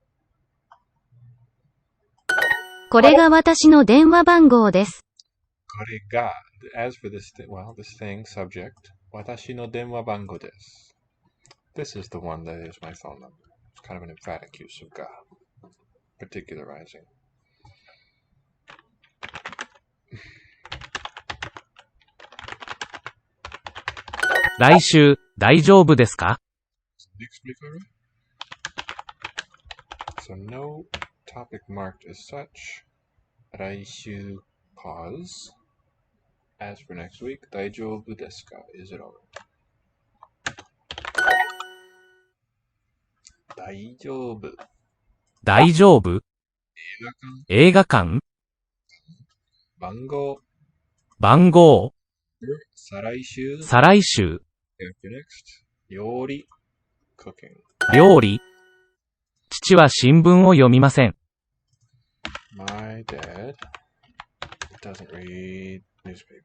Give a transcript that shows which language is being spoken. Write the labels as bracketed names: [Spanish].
[Japanese] 「これが私の電話番号です」。これが [English] As for this thing, subject, [Japanese] 私の電話番号です。 [English] This is the one that is my phone number. It's kind of an emphatic use of ga, particularizing. [Japanese] 来週、大丈夫ですか？ [English] Next week, alright? So no topic marked as such. 来週 pause. As for next week, [Japanese] 大丈夫ですか? [English] Is it alright? [Japanese] 大丈夫。大丈夫？映画館？番号。番号？再来週。再来週。 [English] After next. 料理。Cooking. [Japanese] 料理？父は新聞を読みません。 [English] My dad doesn't read newspapers.